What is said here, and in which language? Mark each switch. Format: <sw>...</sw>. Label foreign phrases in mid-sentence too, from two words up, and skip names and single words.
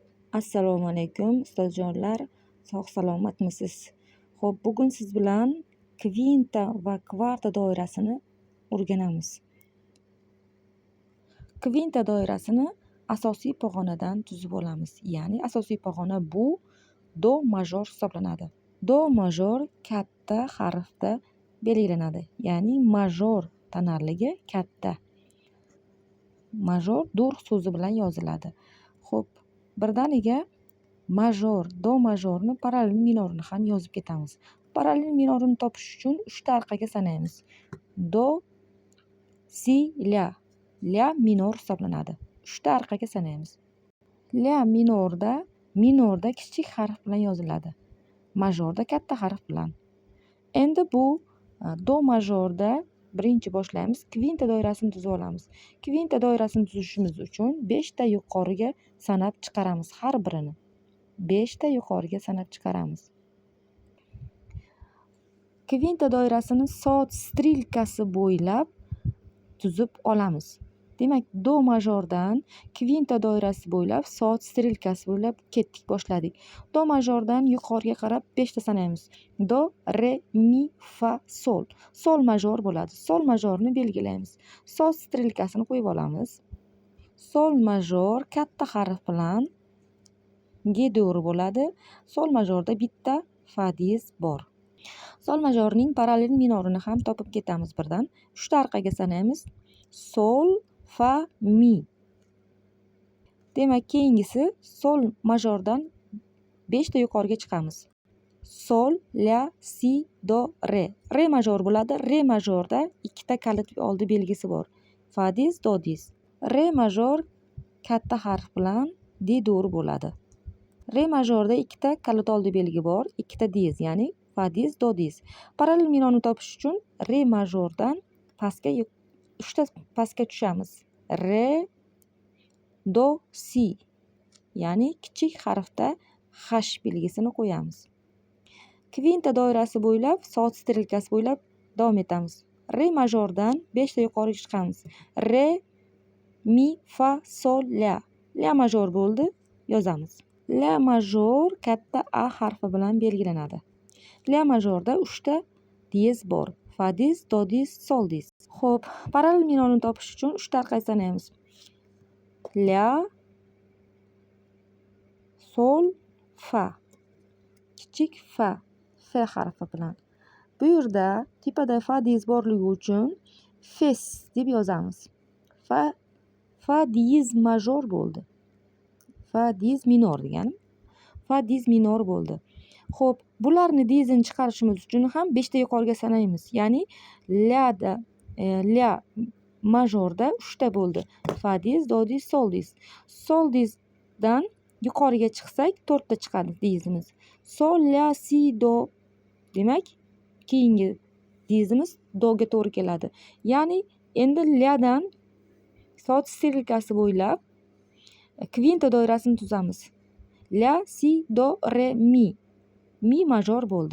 <uz>Assalomu alaykum ustozjonlar, sog' salomatmisiz? Xo'p, bugun siz bilan kvinta va kvarta doirasini o'rganamiz. Kvinta doirasini asosiy pog'onadan tuzib olamiz. Ya'ni asosiy pog'ona bu do major hisoblanadi. Do major katta harfda belgilanadi. Ya'ni major tonarligi katta. Major dur so'zi bilan yoziladi. Xo'p, birdaniga major, do majorni, parallel minorini ham yozib ketamiz. Parallel minorini topish uchun 3 ta arqaga sanaymiz. Do, si, la. La minor hisoblanadi. 3 ta arqaga sanaymiz. La minorda kichik harf bilan yoziladi. Majorda katta harf bilan. Endi bu do majorda birinchi boshlaymiz. Kvinta doirasini tuzib olamiz. Kvinta doirasini tuzishimiz uchun 5 ta yuqoriga sanab chiqaramiz har birini. 5 ta yuqoriga sanab chiqaramiz. Kvinta doirasini soat strelkasi bo'ylab tuzib olamiz. Demak, do majordan kvinta doirasi bo'ylab soat strelkasi bo'ylab ketdik, boshladik. Do majordan yuqoriga qarab 5 ta sanaymiz. Do, re, mi, fa, sol. Sol major bo'ladi. Sol majorni belgilaymiz. Soat strelkasini qo'yib olamiz. Sol major katta harf bilan G dur bo'ladi. Sol majorda bitta fa diez bor. Sol majorning parallel minorini ham topib ketamiz birdan. 3 ta arqaga sanaymiz. Sol, fa, mi. Demak, keyingisi sol majordan 5 ta yuqoriga chiqamiz. Sol, la, si, do, re. Re major bo'ladi. Re majorda 2 ta kalit oldi belgisi bor. Fa diez, do diez. Re major katta harf bilan di dur bo'ladi. Re majorda 2 ta kalit oldi belgi bor. 2 ta diez, ya'ni fa diez, do diez. Parallel minoni topish uchun re majordan pastga 3 ta pastga tushamiz. Re, do, si. Ya'ni kichik harfda h belgisini qo'yamiz. Kvinta doirasi bo'ylab, soat strelkasi bo'ylab davom etamiz. Re majordan 5 ta yuqoriga chiqamiz. Re, mi, fa, sol, la. La major bo'ldi, yozamiz. La major katta a harfi bilan belgilanadi. La majorda 3 ta diez bor. Fa diez, do diez, sol diez. Xo'p, parallel minoni topish uchun 3 ta arqaga sanaymiz. La, sol, fa. Kichik fa, f harfi bilan. Bu yerda tepada fa diez borligi uchun fes deb yozamiz. Fa diez major bo'ldi. Fa diez minor deganim. Fa diez minor bo'ldi. Xo'p, bularni diezini chiqarishimiz uchun ham 5 ta yuqoriga sanaymiz. Ya'ni la majorda 3 ta bo'ldi. Fa diez, do diez, sol diez. Sol diezdan yuqoriga chiqsak 4 ta chiqadi diezimiz. Sol, la, si, do. Demak, keyingi diezimiz doga to'g'ri keladi. Ya'ni endi ladan soat strelkasi bo'ylab kvinta doirasini tuzamiz. La, si, do, re, mi. Mi major bo'ldi.</uz>